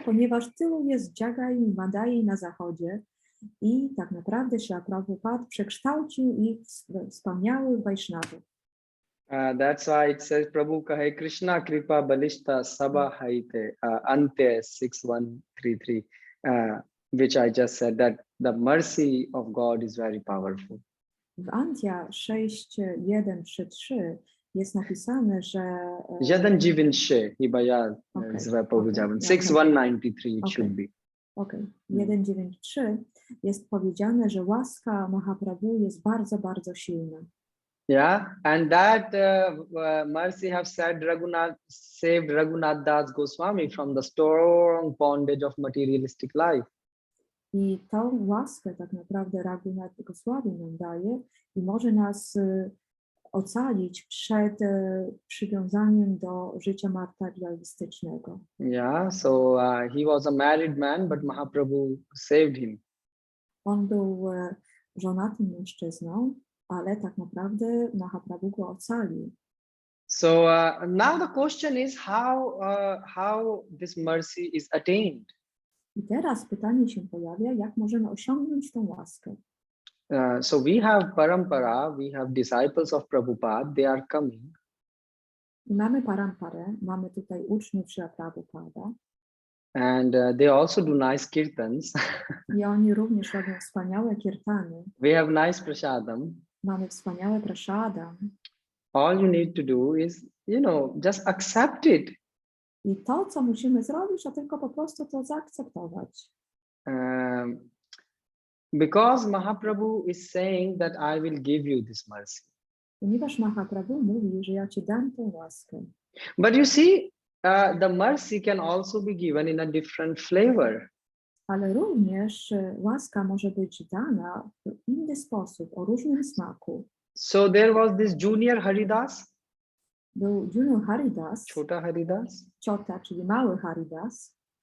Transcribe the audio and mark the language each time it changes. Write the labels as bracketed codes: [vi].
[pl] Ponieważ tylu jest Jagai i Madai na zachodzie i tak naprawdę Srila Prabhupada przekształcił ich w wspaniałych Vaishnavów. [en] That's why it says [bn] Prabhu kahe Krishna kripa balishta sabha haite [en] ante 6133, which I just said, that the mercy of God is very powerful. [pl] W Antya 6.1.3.3 jest napisane, że... 1.9 chyba ja źle powiedziałem. [en] 6.193 it should be. [pl] Okej. 1.9.3 jest powiedziane, że łaska Mahaprabhu jest bardzo, bardzo silna. [en] Yeah, and that mercy have saved Raghunath Das Goswami from the strong bondage of materialistic life. [pl] I tą łaskę tak naprawdę Raghunath Goswami nam daje i może nas ocalić przed przywiązaniem do życia materialistycznego. [en] Yeah, so he was a married man, but Mahaprabhu saved him. [pl] On był żonatym mężczyzną, ale tak naprawdę Mahaprabhu go ocalił. [en] So now the question is how this mercy is attained. [pl] I teraz pytanie się pojawia, jak możemy osiągnąć tę łaskę. [en] So we have parampara, we have disciples of Prabhupada, they are coming. [pl] I mamy paramparę, mamy tutaj uczniów Srila Prabhupada. [en] And they also do nice kirtans. [pl] I oni również robią wspaniałe kirtany. [en] We have nice prasadam. [pl] Mamy wspaniałe prasadam. [en] All you need to do is, just accept it. [pl] I to, co musimy zrobić, to tylko po prostu to zaakceptować. [en] Because Mahaprabhu is saying that I will give you this mercy. [pl] Ponieważ Mahaprabhu mówi, że ja ci dam tę łaskę. [en] But you see, the mercy can also be given in a different flavor. [pl] Ale również łaska może być dana w inny sposób, o różnym smaku. [en] So there was this junior Haridas. [pl] Był junior Haridas. [en] Chota Haridas. [pl] Chota, czyli mały Haridas.